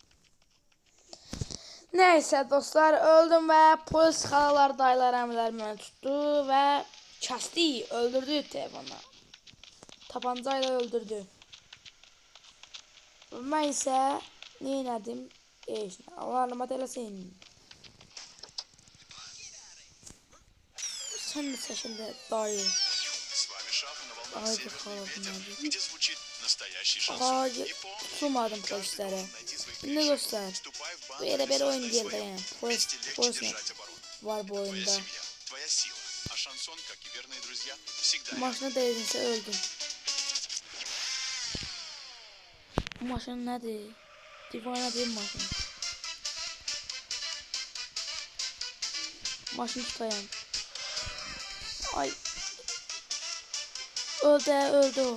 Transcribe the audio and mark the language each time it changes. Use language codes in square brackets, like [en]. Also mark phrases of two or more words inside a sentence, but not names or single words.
[az] Nəysə dostlar, öldüm və polis xalalar, dayılar, əmilər məni tutdu və kəsdi, öldürdü telefonu. Tapanca ilə öldürdü. Mən isə neylədim? Allah rəhmət eləsin. Sən də çəkildə dayı. [ru] С вами Шафа на волнах [az] Ay bu [ru] Северный [az] xalaq [ru] ветер, [az] nədir? [ru] где звучит настоящий Ay, шансон. И помни, [az] tutulmadım [ru] каждый [az] polislərə. [ru] должен найти свои [az] İndi [ru] клещи. [az] dostlar, [ru] Вступай в [az] bu [ru] банду [az] yerə [ru] и [az] belə oyun [ru] создай [az] deyil də [ru] свою. [az] yəni. [ru] Вместе легче [az] Polis [ru] держать оборону. [az] var bu [ru] Твоя [az] oyunda. [ru] семья, твоя сила. А шансон, как и верные друзья, всегда рядом. [az] Maşına değdinsə öldüm. Bu maşın nədir? Divana bir maşın. Maşını tutayım. Ay. Öldü o.